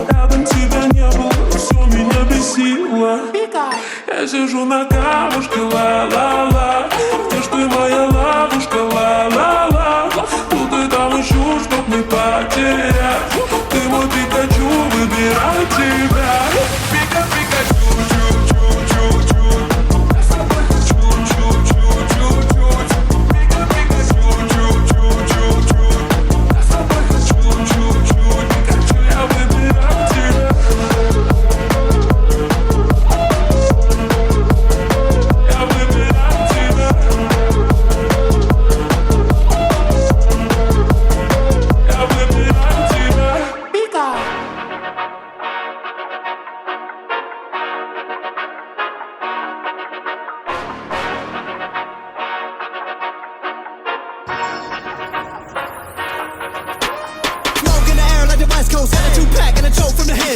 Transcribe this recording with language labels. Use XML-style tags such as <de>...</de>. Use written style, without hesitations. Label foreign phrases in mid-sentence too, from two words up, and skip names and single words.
<ru>Рядом тебя не было, все меня бесило. Я сижу на камушке, ла-ла-ла. Где ж ты, моя лапушка, ла-ла-ла. Тут и там ищу, чтоб не потерять. Ты мой пикачу, выбирай тебя. Пика, пикачу, чу-чу-чу-чу. Пика, пикачу, чу-чу-чу-чу. Пикачу, я выбираю тебя. Я выбираю тебя. Я выбираю тебя. Пика.</ru> <en>Smoke in the air like the West Coast. Had a two-pack and a choke from the hits.</en>